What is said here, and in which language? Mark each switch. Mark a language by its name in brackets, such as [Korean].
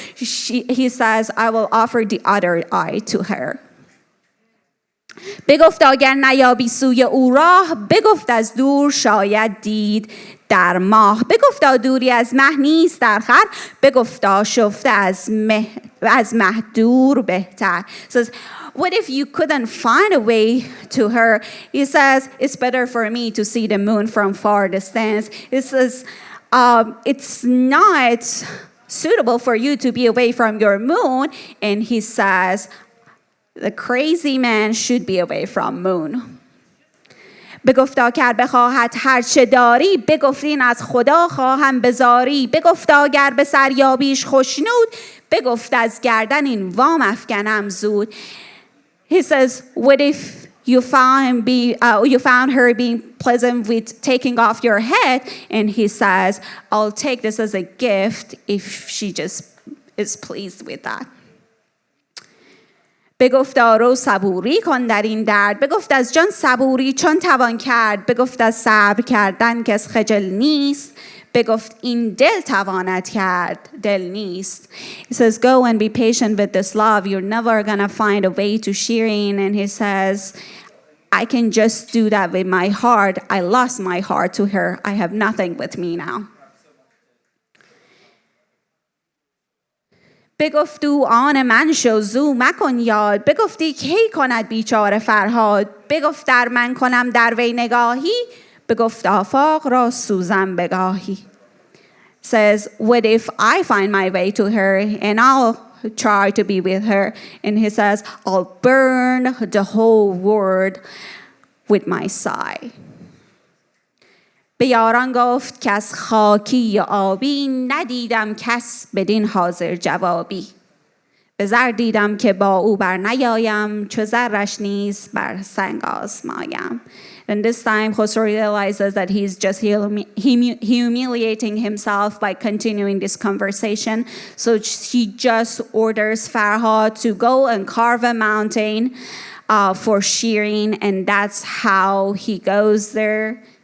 [English] He says, I will offer the other eye to her. [Persian] بگفت اگر نیابی سوی او راه، بگفت از دور شاید دید در ماه. بگفتا دوری از مه نیست در خور، بگفتا شفته از مه دور بهتر. [English] Says, what if you couldn't find a way to her? He says, it's better for me to see the moon from far distance. He says, it's not suitable for you to be away from your moon. And he says, the crazy man should be away from moon. [Persian] بگفتا گر بخواهد هر چه داری، بگفت این از خدا خواهم بزاری. بگفتا گر به سریابیش خوشنود، بگفت از گردن این وام افکنم زود. [English] He says, what if you found her being pleasant with taking off your head? And he says, I'll take this as a gift if she just is pleased with that. [Persian] بگفت رو صبوری کن در این درد، بگفت از جان صبوری چون توان کرد، بگفت از صبر کردن کس خجل نیست، بگفت این دل تواند کرد دل نیست. [English] He says, go and be patient with this love, you're never gonna find a way to Shirin. And he says, I can just do that with my heart. I lost my heart to her. I have nothing with me now. [Persian] بگفت او آن من شو زو مکن یاد، بگفتی کی کند بیچاره فرهاد، بگفت در من کنم در وی نگاهی، بگفت آفاق را سوزم بگاهی. [English] Says, what if I find my way to her and I'll try to be with her? And he says, I'll burn the whole world with my sigh. [Persian] به یاران گفت که از خاکی یا آبی، ندیدم کس بدین حاضر جوابی. به زر دیدم که با او بر نیایم، چو زرش نیز بر سنگ آزمایم. [English] And this time Khosrow realizes that he's just humiliating himself by continuing this conversation. So he just orders Farhad to go and carve a mountain for Shirin, and that's how he goes there.